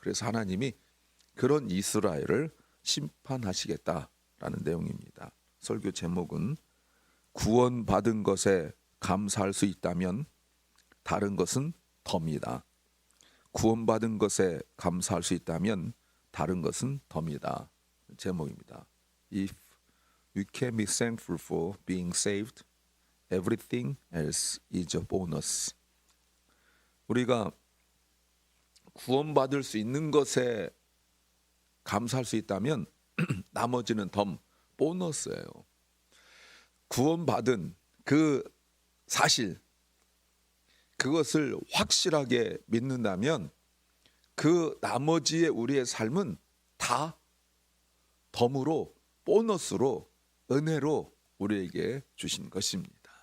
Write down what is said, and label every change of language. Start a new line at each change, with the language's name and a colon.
Korean: 그래서 하나님이 그런 이스라엘을 심판하시겠다라는 내용입니다. 설교 제목은 구원받은 것에 감사할 수 있다면 다른 것은 덤이다. 구원받은 것에 감사할 수 있다면 다른 것은 덤이다. 제목입니다.
English: If we can be thankful for being saved, everything else is a bonus.
Korean: 우리가 구원받을 수 있는 것에 감사할 수 있다면 나머지는 덤, 보너스예요. 구원받은 그 사실, 그것을 확실하게 믿는다면 그 나머지의 우리의 삶은 다 덤으로, 보너스로, 은혜로 우리에게 주신 것입니다.